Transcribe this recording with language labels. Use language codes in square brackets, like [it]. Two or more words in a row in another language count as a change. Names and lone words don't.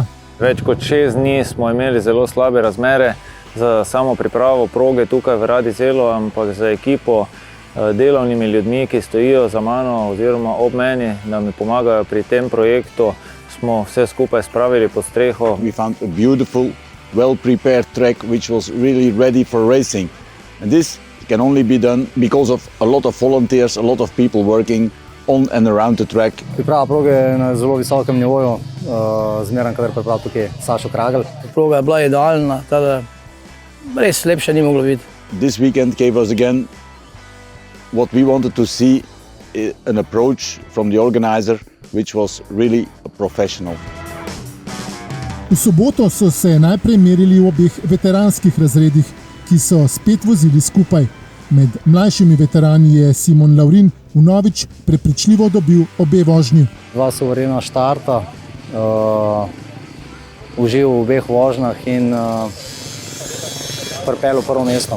[sl] Več kot 6 dni smo imeli zelo slabe razmere za samo pripravo proge tukaj v Radizelu, ampak za ekipo delovnimi ljudmi, ki stojijo za mano oziroma ob meni, da mi pomagajo pri tem projektu, smo vse skupaj spravili pod streho. [en] We found a beautiful, well-prepared track which was really ready for racing. And this can only be done because of a lot of volunteers, a lot of people working on and around the track. [sl] Priprava proge je na zelo visokem nivoju, zmeraj kadar priprav tukaj Sašo Kragel. Proga je bila idealna, tada res lepše ni moglo biti. [en] This weekend gave us again what we wanted to see, an approach from the organizer which was really professional. [sl] V soboto so se najprej merili v obeh veteranskih razredih, ki so spet vozili skupaj. Med mlajšimi veterani je Simon Laurin vnovič prepričljivo dobil obe vožnji. Dva suverena štarta, užival v obeh vožnjah in pripeljal prvo mesto.